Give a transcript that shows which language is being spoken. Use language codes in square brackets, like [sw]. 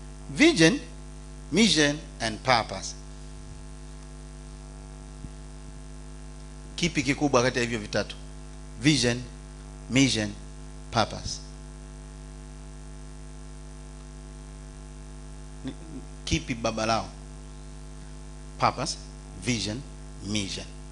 [en] Vision, mission and purpose. [sw] Kipi kikubwa kati ya hivyo vitatu? [en] Vision, mission, purpose. [sw] Kipi baba lao? Purpose, vision, mission.